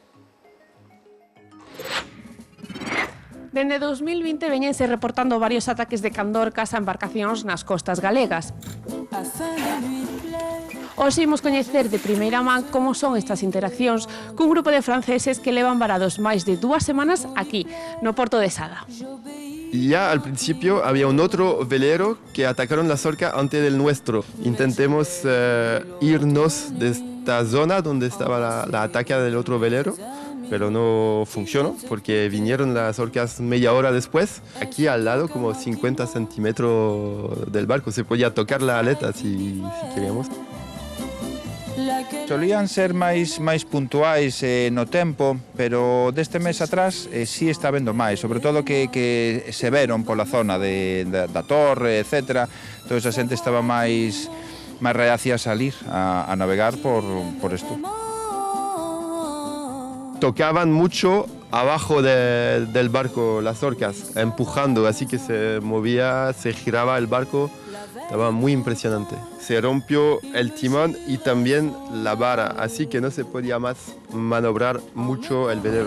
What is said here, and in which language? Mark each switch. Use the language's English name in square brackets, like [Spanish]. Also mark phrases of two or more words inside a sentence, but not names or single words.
[Galician] Dende 2020 veñense reportando varios ataques de candorcas a embarcacións nas costas galegas. Hoxe imos coñecer de primeira man como son estas interaccións cun grupo de franceses que levan varados máis de 2 semanas aquí, no porto de Sada. [Spanish] Y ya al principio había un otro velero que atacaron la Zorca antes del nuestro. Intentemos irnos de esta zona donde estaba la ataque del otro velero, pero no funcionó porque vinieron las orcas media hora después. Aquí al lado, como 50 centímetros del barco, se podía tocar la aleta si queríamos. [Galician] Solían ser máis puntuais no tempo, pero deste mes atrás sí está vendo máis, sobre todo que se veron pola zona da torre, etc. Toda esa xente estaba máis reacia a salir a navegar por isto. [Spanish] Tocaban mucho abajo del barco las orcas, empujando, así que se movía, se giraba el barco. Estaba muy impresionante. Se rompió el timón y también la vara, así que no se podía más maniobrar mucho el velero.